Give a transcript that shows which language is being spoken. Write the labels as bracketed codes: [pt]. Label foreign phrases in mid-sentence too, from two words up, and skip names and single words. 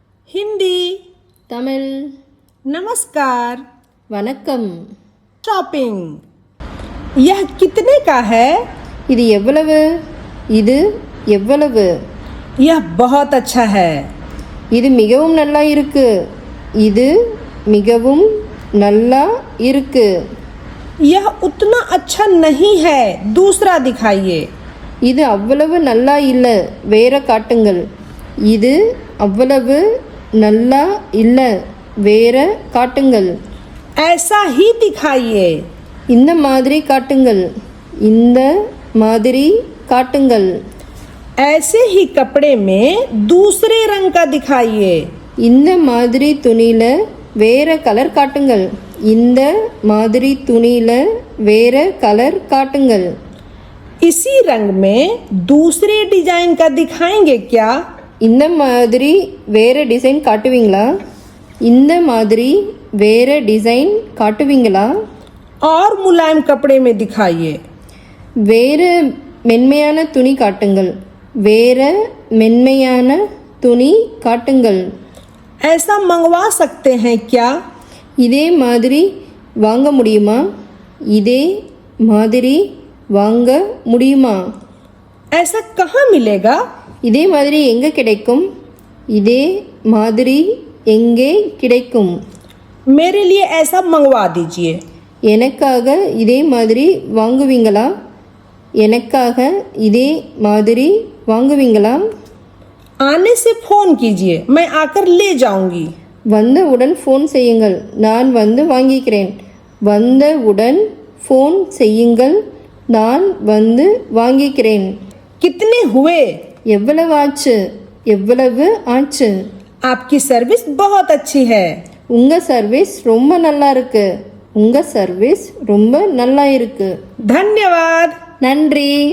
[hi] हिंदी, [ta] தமிழ். [hi] नमस्कार, [ta] வணக்கம். [hi] शॉपिंग। यह कितने का है? [ta] இது எவ்வளவு? இது எவ்வளவு? [hi] यह बहुत अच्छा है। [ta] இது மிகவும் நல்லா இருக்கு. இது மிகவும் நல்லா இருக்கு. [hi] यह उतना अच्छा नहीं है, दूसरा दिखाइए। [ta] இது அவ்வளவு நல்லா இல்ல, வேற காட்டுங்கள். இது அவ்வளவு நல்லா இல்ல, வேற காட்டுங்கள். [hi] ऐसा ही दिखाइए। [ta] இந்த மாதிரி காட்டுங்கள். இந்த மாதிரி காட்டுங்கள். [hi] ऐसे ही कपड़े में दूसरे रंग का दिखाइए। [ta] இந்த மாதிரி துணியில வேற கலர் காட்டுங்கள். இந்த மாதிரி துணியில வேற கலர் காட்டுங்கள். [hi] इसी रंग में दूसरे डिजाइन का दिखाएंगे क्या? [ta] இந்த மாதிரி வேற டிசைன் காட்டுவீங்களா? இந்த மாதிரி வேற டிசைன் காட்டுவீங்களா? [hi] और मुलायम कपड़े में दिखाइए। [ta] வேற மென்மையான துணி காட்டுங்கள். வேற மென்மையான துணி காட்டுங்கள். [hi] ऐसा मंगवा सकते हैं क्या? [ta] இதே மாதிரி வாங்க முடியுமா? இதே மாதிரி வாங்க முடியுமா? [hi] ऐसा कहाँ मिलेगा? [ta] இதே மாதிரி எங்கே கிடைக்கும்? இதே மாதிரி எங்கே கிடைக்கும்? [hi] मेरे लिए ऐसा मंगवा दीजिए। [ta] எனக்காக இதே மாதிரி வாங்குவீங்களா? எனக்காக இதே மாதிரி வாங்குவீங்களா? [hi] आने से फोन कीजिए, मैं आकर ले जाऊंगी। [ta] வந்தவுடன் ஃபோன் செய்யுங்கள், நான் வந்து வாங்கிக்கிறேன். வந்தவுடன் ஃபோன் செய்யுங்கள், நான் வந்து வாங்கிக்கிறேன். [hi] कितने हुए? [ta] எவ்வளவு ஆச்சு? எவ்வளவு ஆச்சு? [hi] आपकी सर्विस बहुत अच्छी है। [ta] உங்க சர்வீஸ் ரொம்ப நல்லா இருக்கு. உங்க சர்வீஸ் ரொம்ப நல்லா இருக்கு. [hi] धन्यवाद। [ta] நன்றி.